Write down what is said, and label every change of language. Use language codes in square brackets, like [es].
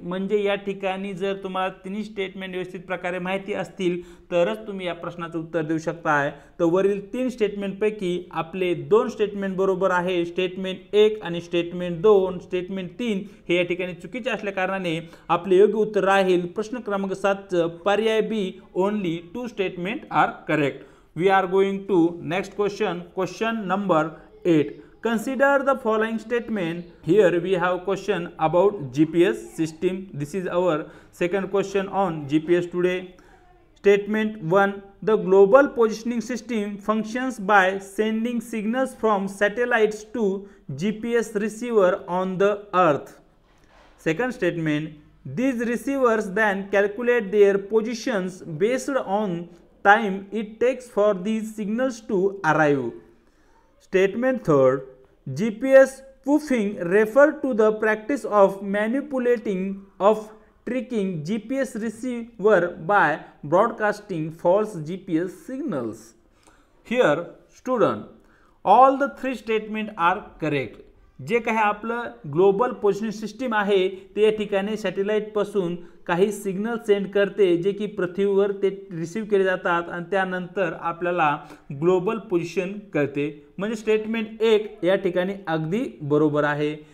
[mr] म्हणजे या ठिकाणी जर तुम्हाला 3 स्टेटमेंट व्यवस्थित प्रकारे माहिती असतील तरच तुम्ही या प्रश्नाचं उत्तर देऊ शकताय. तर वरील 3 स्टेटमेंटपैकी आपले 2 स्टेटमेंट बरोबर आहे. स्टेटमेंट 1 आणि स्टेटमेंट 2. स्टेटमेंट 3 हे या ठिकाणी चुकीचे असल्या कारणाने आपले योग्य उत्तर राहील प्रश्न क्रमांक 7 पर्याय बी. [en] Only 2 statement are correct. We are going to next question. Question number 8. Consider the following statement. Here we have question about GPS system. This is our second question on GPS today. Statement 1. The global positioning system functions by sending signals from satellites to GPS receiver on the earth. Second statement. These receivers then calculate their positions based on time it takes for these signals to arrive. Statement 3. GPS spoofing refer to the practice of manipulating of tricking GPS receiver by broadcasting false GPS signals. Here student, all the 3 statement are correct. [mr] जे काही आपलं global positioning system आहे ते या ठिकाणी satellite पासून काही signal send करते जे की पृथ्वीवर ते रिसीव्ह केले जातात आणि त्यानंतर आपल्याला ग्लोबल पोझिशन करते. म्हणजे स्टेटमेंट 1 या ठिकाणी अगदी बरोबर आहे.